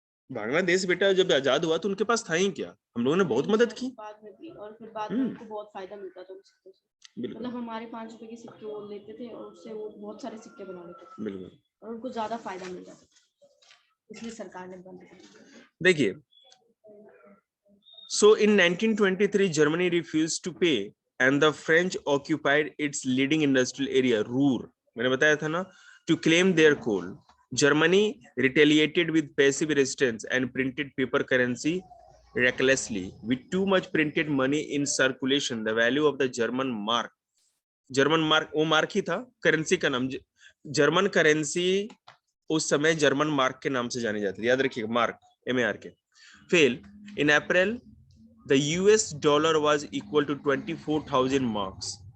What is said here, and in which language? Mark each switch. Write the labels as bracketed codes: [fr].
[hi] बांग्लादेश बेटा जब आजाद हुआ तो उनके पास था ही क्या, हम लोगों ने बहुत मदद की बाद में भी, और फिर बाद में उनको बहुत फायदा मिलता था उन सिक्कों से। मतलब हमारे 5 रुपए के सिक्के वो लेते थे और उससे वो बहुत सारे सिक्के बना लेते थे। बिल्कुल, और उनको ज्यादा फायदा मिलता था, इसलिए सरकार ने बंद कर दिया। देखिए, [en] So in 1923, Germany refused to pay, and the French occupied its leading industrial area, Ruhr. [hi] मैंने बताया था ना, [en] to claim their coal. Germany retaliated with passive resistance and printed paper currency recklessly. With too much printed money in circulation, the value of the German mark, [hi] वो mark ही था, currency का नाम, German currency उस समय German mark के नाम से जानी जाती थी, याद रखिएगा, mark, MARK. [en] Fail. In April, the US dollar was equal to 24,000 marks.